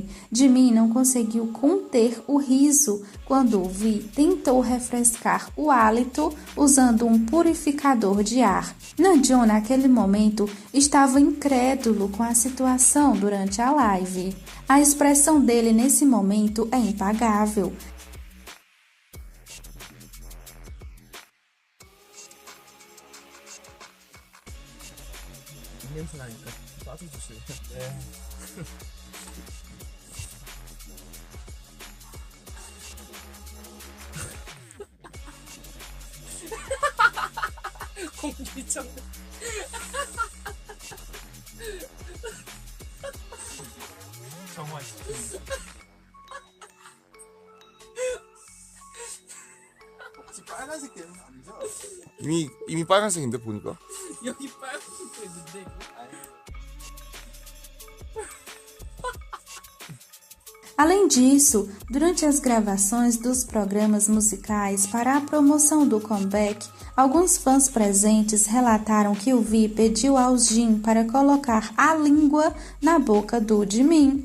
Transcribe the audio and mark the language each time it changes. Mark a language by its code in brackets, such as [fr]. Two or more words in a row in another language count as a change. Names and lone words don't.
[pt] Jimin não conseguiu conter o riso quando o Vi tentou refrescar o hálito usando um purificador de ar. Namjoon, naquele momento, estava incrédulo com a situação durante a live. A expressão dele nesse momento é impagável. [ko] 냄새 나니까 빠져주세요. 네. 공기청. 정말. 혹시 빨간색 되는 거 아니죠? 이미 빨간색인데 보니까. 여기 빨간색도 있는데. [pt] Além disso, durante as gravações dos programas musicais para a promoção do comeback, alguns fãs presentes relataram que o Vi pediu ao Jin para colocar a língua na boca do Jimin.